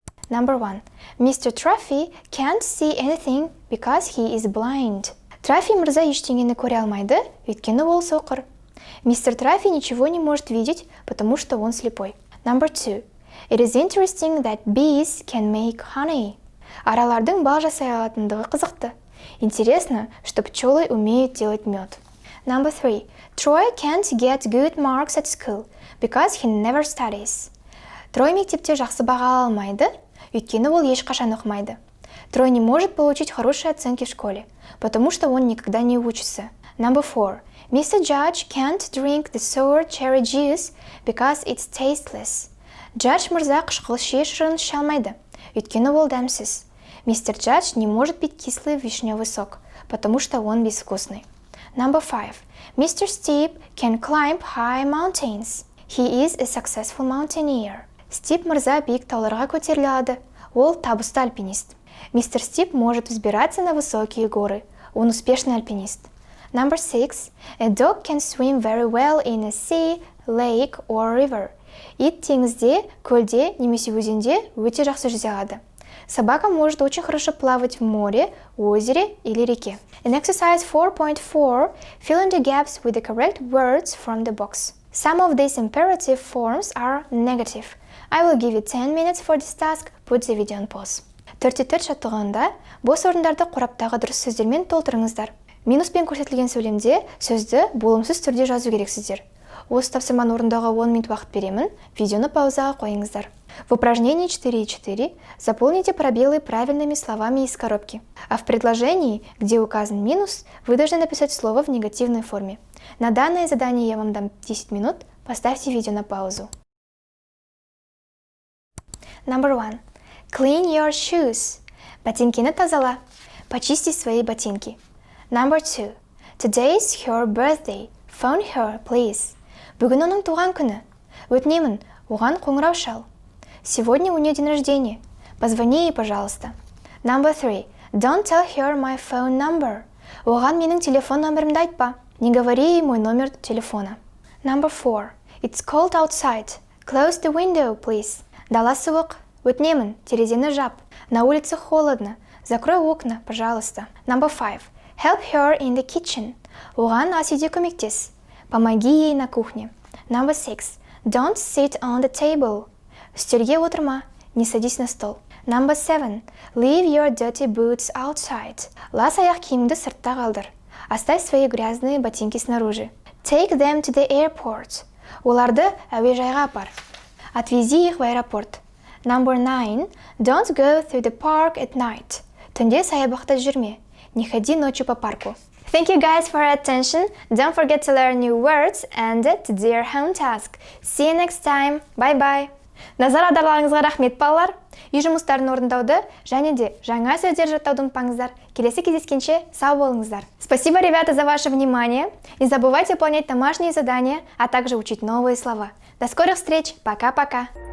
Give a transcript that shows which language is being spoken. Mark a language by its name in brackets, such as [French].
[English] Number 1. Mr. Truffy can't see anything because he is blind. [Kazakh] Траффи мырза ештеңені көре алмайды, өйткені ол соқыр. [Russian] Мистер Траффи ничего не может видеть, потому что он слепой. [English] Number 2. It is interesting that bees can make honey. [Kazakh] Аралардың бал жасай алатындығы қызықты. [Russian] Интересно, что пчелы умеют делать мед. [English] Number 3. Troy can't get good marks at school because he never studies. [Kazakh] Трой мектепте жақсы баға алмайды, өйткені ол ешқашан оқымайды. [Russian] Трой не может получить хорошие оценки в школе, потому что он никогда не учится. [English] Number 4. Mr. Judge can't drink the sour cherry juice because it's tasteless. [Kazakh] Judge мырза қышқыл шие шырын іше алмайды, өйткені ол дәмсіз. [Russian] Мистер Judge не может пить кислый вишневый сок, потому что он безвкусный. [English] Number 5. Mr. Steve can climb high mountains. He is a successful mountaineer. [Kazakh] Стив мырза биік тауларға көтеріле алады. Ол табысты альпинист. [Russian] Мистер Стив может взбираться на высокие горы. Он успешный альпинист. [English] Number 6. A dog can swim very well in a sea, lake or river. [Kazakh] Ит теңізде, көлде немесе өзенде өте жақсы жүзе алады. [Russian] Собака может очень хорошо плавать в море, озере или реке. [English] In exercise 4.4, fill in the gaps with the correct words from the box. Some of these imperative forms are negative. I will give you 10 minutes for this task. Put the video on pause. [Kazakh] 44 жаттығуында бос орындарды қораптағы дұрыс сөздермен толтырыңыздар. Минуспен көрсетілген сөйлемде сөзді болымсыз түрде жазу керексіздер. Осы тапсырманы орындауға 10 минут уақыт беремін. Видеоны паузаға қойыңыздар. [Russian] В упражнении 4.4 заполните пробелы правильными словами из коробки. А в предложении, где указан минус, вы должны написать слово в негативной форме. На данное задание я вам дам 10 минут. Поставьте видео на паузу. [English] Number 1. Clean your shoes. [Kazakh] Ботинкины тазала. [Russian] Почисти свои ботинки. [English] Number 2. Today's her birthday. Phone her, please. [Kazakh] Бүгін оның туған күні. Өтінемін, оған қоңырау шал. [Russian] Сегодня у нее день рождения. Позвони ей, пожалуйста. [English] Number 3. Don't tell her my phone number. [Kazakh] Оған менің телефон номерімді айтпа. [Russian] Не говори ей мой номер телефона. [English] Number 4. It's cold outside. Close the window, please. [Kazakh] Дала суық. Өтінемін, терезені жап. [Russian] На улице холодно. Закрой окна, пожалуйста. [English] Number 5. Help her in the kitchen. [Kazakh] Оған ас үйде көмектес. [Russian] Помоги ей на кухне. [English] Number 6. Don't sit on the table. [Kazakh] Үстелге отырма, [Russian] не садись на стол. [English] Number 7. Leave your dirty boots outside. [Kazakh] Лас аяқ киімді сыртта қалдыр. [Russian] Оставь свои грязные ботинки снаружи. [English] Take them to the airport. [Kazakh] Оларды әуежайға апар. [Russian] Отвези их в аэропорт. [English] Number 9. Don't go through the park at night. [Kazakh] Түнде саябақта жүрме. [Russian] Не ходи ночью по парку. [English] Thank you guys for your attention. Don't forget to learn new words and to do your home task. See you next time. Bye-bye. [Kazakh] Назар аударуларыңызға рахмет, балалар. Үй жұмыстарын орындауды және де жаңа сөздер жаттауды ұмытпаңыздар. Келесі кездескенше сау болыңыздар. [Russian] Спасибо, ребята, за ваше внимание. Не забывайте выполнять домашние задания, а также учить новые слова. До скорых встреч. Пока-пока.